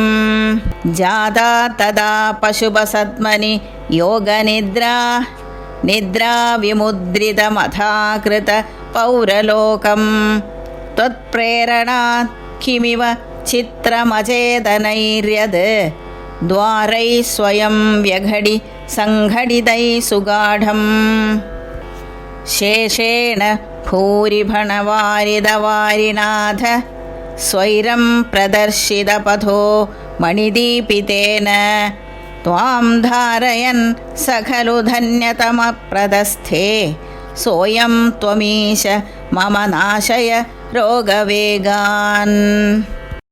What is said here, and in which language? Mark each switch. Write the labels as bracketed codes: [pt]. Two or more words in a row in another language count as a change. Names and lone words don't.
[sa] ജാതാ തദാ പശുപസത്മനി യോഗനിദ്രാ നിദ്രാ വിമുദ്രിതമഥാകൃത പൗരലോകം ത്വത്പ്രേരണാത് കിമിവ ചിത്രമചേതനൈര്യത് ദ്വാരൈ സ്വയം വ്യഘടി സംഘടിതൈ സുഗാഢം. ശേഷേണ ഭൂരിഭണവാരിതവാരിനാഥ സ്വൈരം പ്രദർശിതപഥോ मणिदीपितेन त्वां धारयन् स खलु धन्यतमप्रदस्थे सोऽयं त्वमीश मम नाशय रोगवेगान्।